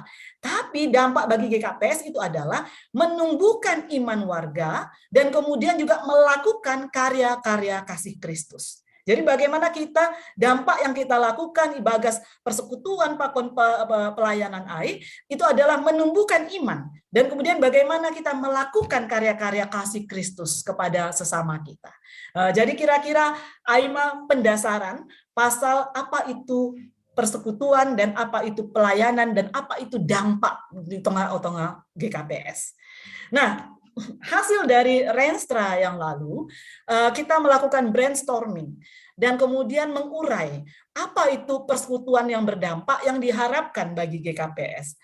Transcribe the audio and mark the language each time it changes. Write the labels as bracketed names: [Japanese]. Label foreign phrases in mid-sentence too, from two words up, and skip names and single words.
[Indonesian] Tapi dampak bagi GKPS itu adalah menumbuhkan iman warga dan kemudian juga melakukan karya-karya kasih Kristus. Jadi bagaimana kita, dampak yang kita lakukan di Bagas Persekutuan Pakon Pelayanan AI itu adalah menumbuhkan iman. Dan kemudian bagaimana kita melakukan karya-karya kasih Kristus kepada sesama kita. Jadi kira-kira Aima pendasaran pasal apa itu persekutuan dan apa itu pelayanan dan apa itu dampak di tengah-tengah GKPS. Nah, hasil dari Renstra yang lalu, kita melakukan brainstorming dan kemudian mengurai apa itu persekutuan yang berdampak yang diharapkan bagi GKPS.